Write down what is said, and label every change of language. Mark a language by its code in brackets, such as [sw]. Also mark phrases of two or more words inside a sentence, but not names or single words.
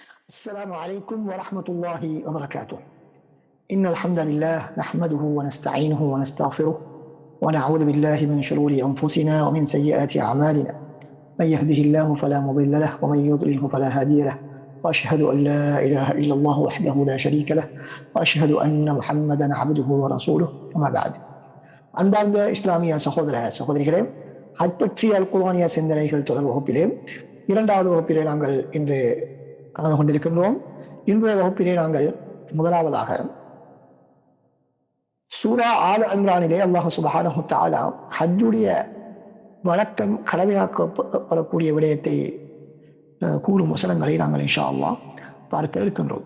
[ar] السلام عليكم ورحمة الله وبركاته. إن الحمد لله نحمده ونستعينه ونستغفره ونعوذ بالله من شرور أنفسنا ومن سيئات أعمالنا. من يهده الله فلا مضل له ومن يضلله فلا هادي له، وأشهد أن لا إله إلا الله وحده لا شريك له، وأشهد أن محمدا عبده ورسوله. أما بعد. [ta] அன்பார்ந்த இஸ்லாமிய சகோதர சகோதரிகளே, ஹஜ் பற்றிய அல் குர்ஆனிய சிந்தனைகள் தொடர் வகுப்பிலே இரண்டாவது வகுப்பிலே நாங்கள் இன்று கலந்து கொண்டிருக்கின்றோம். இன்றைய வகுப்பிலே நாங்கள் முதலாவதாக சூரா ஆல் இம்ரானிலே [ar] الله سبحانه وتعالى [ta] ஹஜ்ஜுடைய வழக்கம் கடமையாக்கப்படக்கூடிய விடயத்தை கூறும் வசனங்களை நாங்கள் [ar] إن شاء الله [ta] பார்க்க இருக்கின்றோம்.